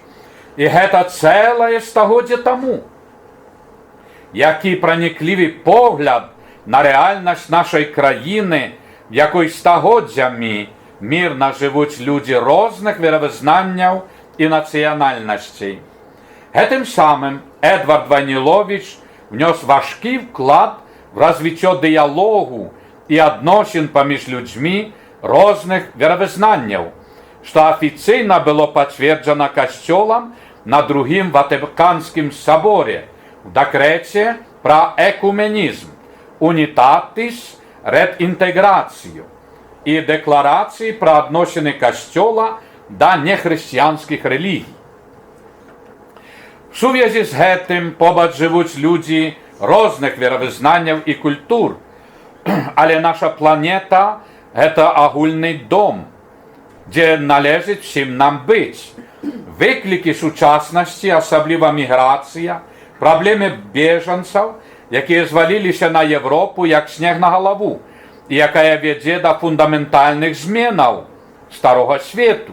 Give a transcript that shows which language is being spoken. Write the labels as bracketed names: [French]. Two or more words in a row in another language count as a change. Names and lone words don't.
[Belarusian] І гэта цэлае стагоддзе таму. Які праніклівы погляд на рэальнасць нашай краіны, в якой стагоддзямі мірна жывуць людзі розных веравызнанняў і нацыянальнасцей. Гэтым самым Эдвард Вайніловіч внёс важкі вклад в развіццё дыялогу і адносін паміж людзьмі розных веравызнанняў, што афіцыйна было пацверджана касцёлам на другім Ватыканскім саборе в дэкрэце пра экуменізм «Унітатис ред інтэграцыю» і дэкларацыі пра адносіны касцёла да нехрысціянскіх рэлігій. В сувязі з гэтым побач жывуць людзі розных веравызнанняў і культур, але наша планета – гэта агульны дом. [Polish] gdzie należy всім nam być. [Ukrainian] Виклики сучасності, особливо міграція, проблеми біженців, які звалилися на Європу, як сніг на голову, і яка веде до фундаментальних змінів старого світу.